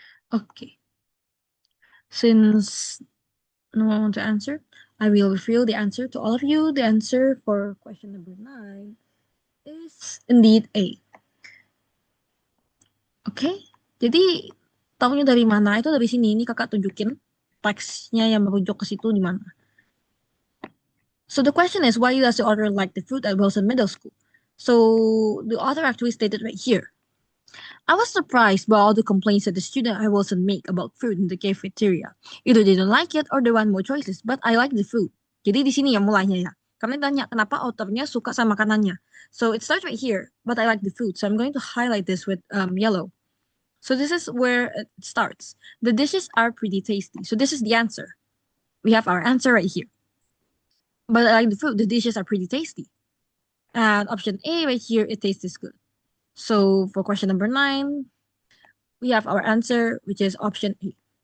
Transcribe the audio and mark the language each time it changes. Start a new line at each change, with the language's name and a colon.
English: Oke, since no one wants to answer, I will reveal the answer to all of you. The answer for question number 9 is indeed A.
Indonesian: Oke, jadi tahunya dari mana? Itu dari sini. Ini kakak tunjukin teksnya yang merujuk ke situ di mana.
English: So the question is, why does the author like the food at Wilson Middle School? So the author actually stated right here. I was surprised by all the complaints that the student at Wilson make about food in the cafeteria. Either they don't like it or they want more choices, but I like the food.
Indonesian: Jadi di sini yang mulainya ya. Kami tanya kenapa authornya suka sama makanannya.
English: So it starts right here, but I like the food. So I'm going to highlight this with yellow. So this is where it starts. The dishes are pretty tasty. So this is the answer. We have our answer right here. But I like the food. The dishes are pretty tasty. And option A right here, it tastes good. So for question number 9, we have our answer, which is option A.